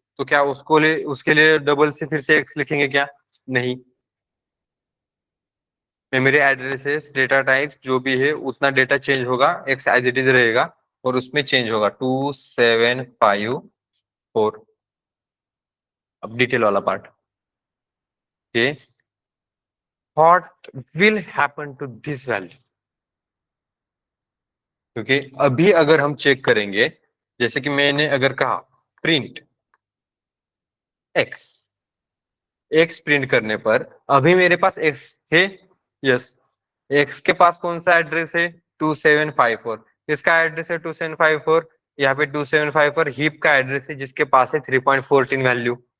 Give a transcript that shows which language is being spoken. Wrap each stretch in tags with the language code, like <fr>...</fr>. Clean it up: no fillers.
<hi>तो क्या उसको ले, उसके लिए डबल से फिर से एक्स लिखेंगे क्या? नहीं। मेमोरी एड्रेसेस डेटा टाइप्स जो भी है उतना डेटा चेंज होगा, एक्स</hi> <en>as it is</en> <hi>रहेगा, और उसमें चेंज होगा 2754। अब डिटेल वाला part,</hi> <en>okay, what will happen to this value?</en> <hi>क्योंकि अभी अगर हम चेक करेंगे, जैसे कि मैंने अगर कहा प्रिंट x, एक्स प्रिंट करने पर अभी मेरे पास एक्स है, यस, एक्स के पास कौन सा एड्रेस है, 2754, इसका एड्रेस है 2754, यहाँ पे 2754 हीप का एड्रेस है जिसके पास है 3.14 वैल्यू।</hi>